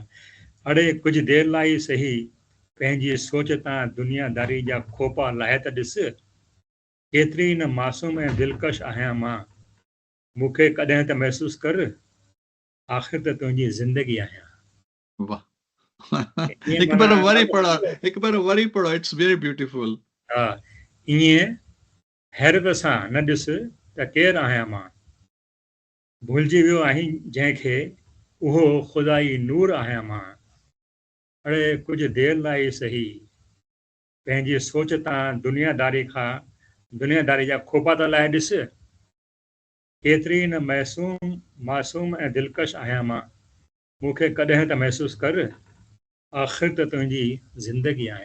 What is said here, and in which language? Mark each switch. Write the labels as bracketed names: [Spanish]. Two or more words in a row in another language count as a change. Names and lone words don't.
[Sindhi] अड़े कुझु देरि लाइ सही पंहिंजी सोच तां दुनियादारी जा खोपा लाहे त ॾिस, केतिरी न मासूम ऐं दिलकश आहियां मां, मूंखे कॾहिं त महसूसु कर आख़िर त तुंहिंजी ज़िंदगी आहियां. वाह ईअं हिकु माना बार वरी पढ़ो, [English] it's very beautiful. [Sindhi] हा, ईअं हैरत सां न ॾिस त केरु आहियां मां, भुलिजी वियो आहीं जंहिंखे उहो ख़ुदाई नूर आहियां मां. अड़े कुझु देरि लाइ सही पंहिंजी सोच तां दुनियादारी जा खोपा त लाहे ॾिस, केतिरी न मासूम ऐं दिलकश आहियां मां, मूंखे कॾहिं त महसूसु कर आख़िर त तुंहिंजी ज़िंदगी आहियां.